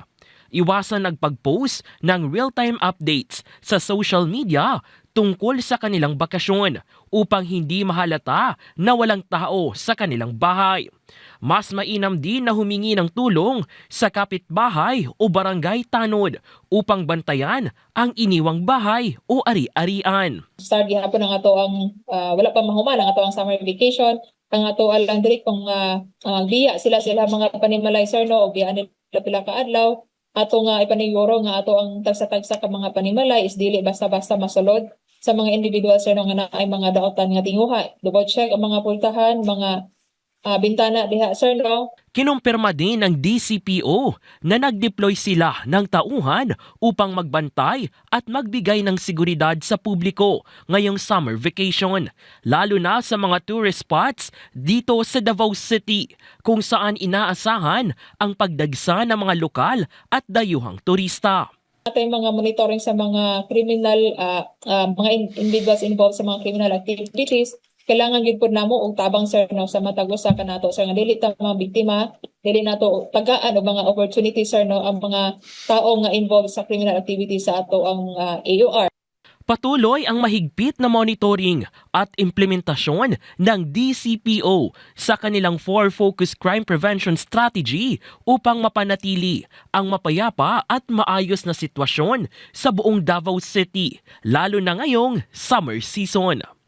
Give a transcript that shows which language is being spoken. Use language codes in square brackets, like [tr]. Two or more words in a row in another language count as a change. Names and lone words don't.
[tl] Iwasan ang pag-post ng [en] real-time updates [tl] sa [en] social media [tl] tungkol sa kanilang bakasyon upang hindi mahalata na walang tao sa kanilang bahay. Mas mainam din na humingi ng tulong sa kapitbahay o barangay tanod upang bantayan ang iniwang bahay o ari-arian. [ceb] Start gihapon ang ato ang wala pa mahuman ang ato ang [en] summer vacation. [ceb] Ang ato lang diri kung biya sila mga panimalay sir no o biya nila pila ka adlaw. Ato nga ipaniguro nga ato ang tagsa-tagsa ka mga panimalay is dili basta-basta masulod sa mga individual sir no nga naay mga daotan nga tinguha. [en] Double check [ceb] ang mga pultahan, mga bintana diha sir no. [tl] Kinumpirma din ng DCPO na nag-deploy sila ng tauhan upang magbantay at magbigay ng seguridad sa publiko ngayong [en] summer vacation, [tl] lalo na sa mga [en] tourist spots [tl] dito sa Davao City kung saan inaasahan ang pagdagsa ng mga lokal at dayuhang turista. [ceb] Atay mga monitoring sa mga criminal, mga [en] individuals involved [ceb] sa mga [en] criminal activities, [ceb] kailangan gid pud namo og tabang sir no sa matag usa kanato sir nga dili ta mga biktima, dili nato tagaan og mga opportunities sir no ang mga tao nga involved sa [en] criminal activities [ceb] sa ato ang AUR. [tl] Patuloy ang mahigpit na monitoring at implementasyon ng DCPO sa kanilang 4-Focus Crime Prevention Strategy upang mapanatili ang mapayapa at maayos na sitwasyon sa buong Davao City, lalo na ngayong [en] summer season.